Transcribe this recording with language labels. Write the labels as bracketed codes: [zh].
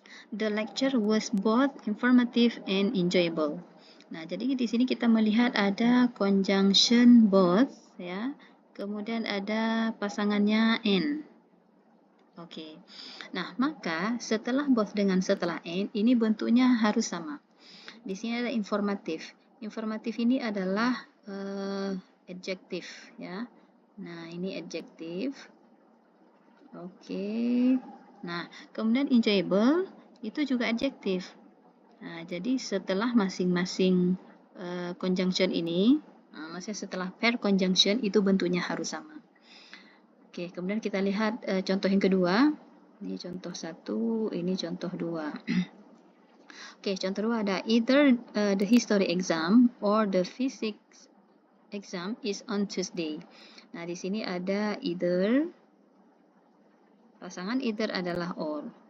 [en] The lecture was both informative and enjoyable. [id] Nah, jadi di sini kita melihat ada conjunction both, ya. Kemudian ada pasangannya and. Oke. Nah, maka setelah both dengan setelah and ini bentuknya harus sama. Di sini ada informatif. Informatif ini adalah adjektif, ya. Nah, ini adjektif. Oke. Nah, kemudian enjoyable itu juga adjektif. Nah, jadi setelah masing-masing conjunction ini, maksudnya setelah pair conjunction itu bentuknya harus sama. Oke, kemudian kita lihat contoh yang kedua. Ini contoh 1, ini contoh 2. Oke, contoh 2 ada [en] either the history exam or the physics exam is on Tuesday. [id] Nah, di sini ada either. Pasangan either adalah or.